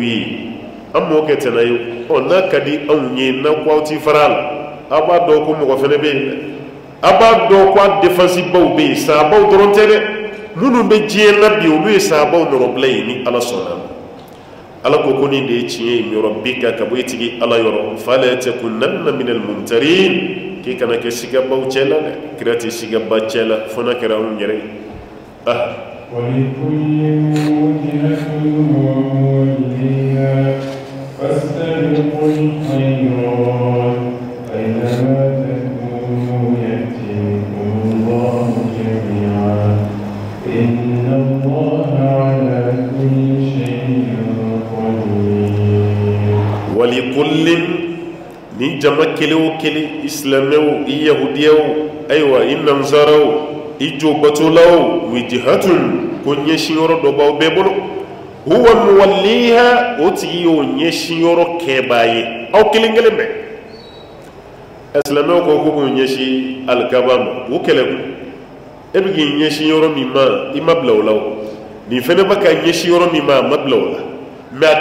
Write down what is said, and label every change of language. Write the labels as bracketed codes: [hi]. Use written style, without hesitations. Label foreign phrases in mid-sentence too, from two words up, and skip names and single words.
[bm] ye an m'o kɛ tɛnɛ ye n'a ka di anw ye n'aw ko aw ti fara a la aw b'a dɔn ko mɔgɔ fana bɛ yen dɛ aw b'a dɔn ko a défense baw bɛ yen sahabaw dɔrɔn tɛ dɛ minnu bɛ diɲɛ na bi olu ye sahabaw nɔrɔbila ye ni ala sɔnna ala ko nin de ye tiɲɛ ye yɔrɔ bi ka bɔ i tigi ala yɔrɔ [ar] فلا تكونن من الممترين [bm] k'i kana kɛ sigabaw cɛ la dɛ kira tɛ sigaba cɛ la fo n'a kɛra anw yɛrɛ ye [ar] ولكل وجهة هو موليها فاستبقوا الخيرات أينما تكونوا يأتيكم الله جميعا إن الله على كل شيء قدير [bm] ولكل ni jama kelen o kelen isilamaw i yahudiyaw ayiwa i nansaraw i jobatolaw wijihatun ko ɲɛsinyɔrɔ dɔ b'aw bɛɛ bolo [ar] هو موليها [bm] o tigi y'o ɲɛsinyɔrɔ kɛbaa ye aw kelen kelen bɛɛ silamɛw ko k'u ɲɛsin alikaba ma o kɛlɛ ko e bɛ k'i ɲɛsin yɔrɔ min ma i ma bila o la o nin fɛnɛ bɛ ka ɲɛsin yɔrɔ min ma a ma bila o la mais a